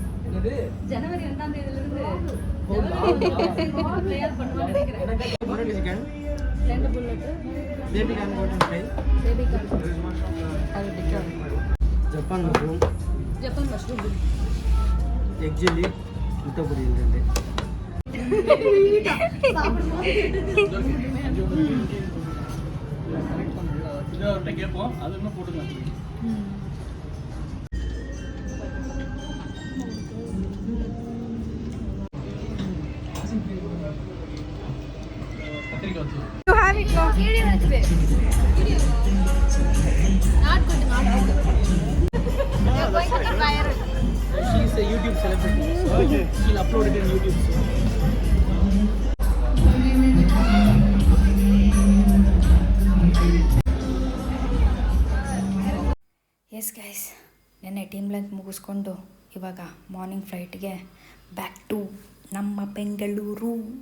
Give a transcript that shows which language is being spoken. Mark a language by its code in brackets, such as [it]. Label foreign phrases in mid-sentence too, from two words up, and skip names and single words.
[ta] ஜனவரி 2ஆம் தேதியிலிருந்து ரெண்டு புல்லட் [en] baby corn golden fry baby corn Japan mushroom Japan mushroom egg chilli [kn] ಮುಟ್ಟಪುರಿ ಇಲ್ಲದೆ [ta] இது அவர்கிட்ட கேட்போம் அது இன்னும் போட்டுக்கலாம் கத்திரிக்காய் வச்சு [en] You have it now. [bn] ভিডিও হচ্ছে. [en] Not good, not good. You're going to get viral. She is a YouTube celebrity, so she'll upload it in YouTube soon. yes guys, [kn] ನೆನ್ನೆ [en] team lunch [kn] ಮುಗಿಸ್ಕೊಂಡು ಇವಾಗ [en] morning flight back to [kn] ನಮ್ಮ ಬೆಂಗಳೂರು.